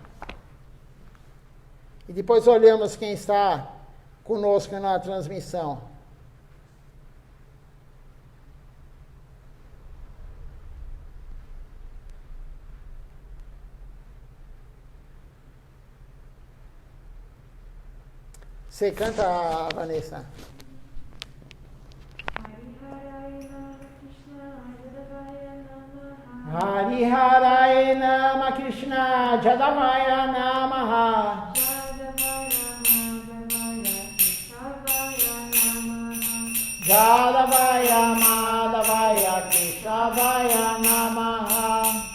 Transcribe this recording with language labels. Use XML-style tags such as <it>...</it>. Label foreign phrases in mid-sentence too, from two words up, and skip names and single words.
<pt>E depois olhamos quem está conosco na transmissão. Você canta, Vanessa?</pt> <sa>Hari Harai Nama Krishna Jadavaya Namaha Jadavaya Madhavaya Keshavaya Namaha</sa>